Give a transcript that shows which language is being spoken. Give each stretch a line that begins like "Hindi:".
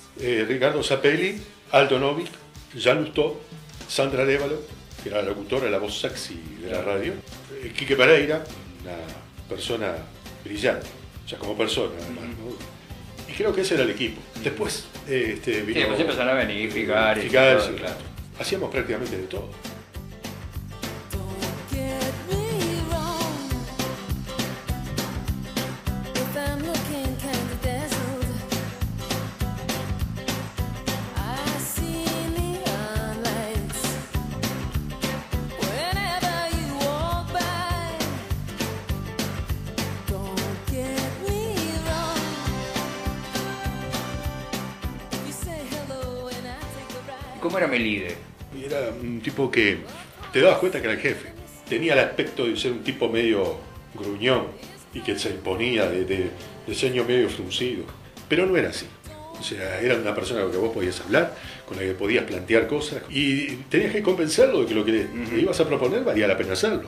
Spanish: Ricardo Zappelli, Aldo Novik, Jean Lustó, Sandra Arévalo, que era la locutora, la voz sexy de la radio. Quique Pereira, una persona brillante, o sea, como persona además, ¿no? Y creo que ese era el equipo. Después vino... Sí, después empezaron a venir, Figar, sí, claro. Hacíamos prácticamente de todo.
English: Get me wrong if I'm looking kind of dazzled. I see neon lights whenever you walk by. Don't get me wrong. You say hello and I take a ride.
Spanish: ¿Cómo era Melide? Y era un tipo que te dabas cuenta que era el jefe. Tenía el aspecto de ser un tipo medio gruñón y que se imponía de ceño medio fruncido. Pero no era así. O sea, era una persona con la que vos podías hablar, con la que podías plantear cosas y tenías que convencerlo de que lo que le ibas a proponer valía la pena hacerlo.